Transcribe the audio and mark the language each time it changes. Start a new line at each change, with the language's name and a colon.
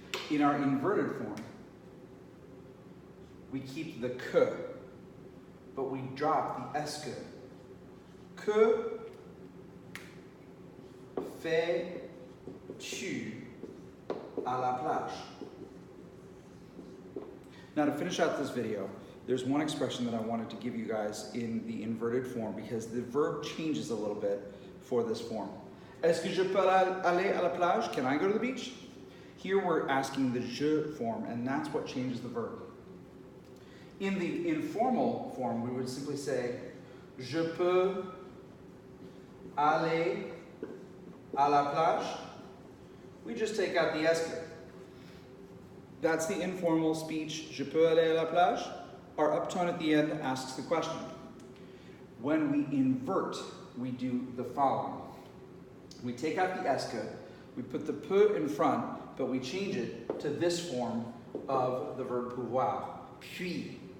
English: In our inverted form, we keep the que, but we drop the est que.
French: Que fait tu à la plage?
English: Now to finish out this video, there's one expression that I wanted to give you guys in the inverted form because the verb changes a little bit for this form.
French: Est-ce que je peux aller à la plage?
English: Can I go to the beach? Here we're asking the je form, and that's what changes the verb. In the informal form, we would simply say,
French: je peux aller à la plage.
English: We just take out the est que. That's the informal speech,
French: je peux aller à la plage.
English: Our uptone at the end asks the question. When we invert, we do the following. We take out the est que, we put the peu in front, but we change it to this form of the verb pouvoir. Puis.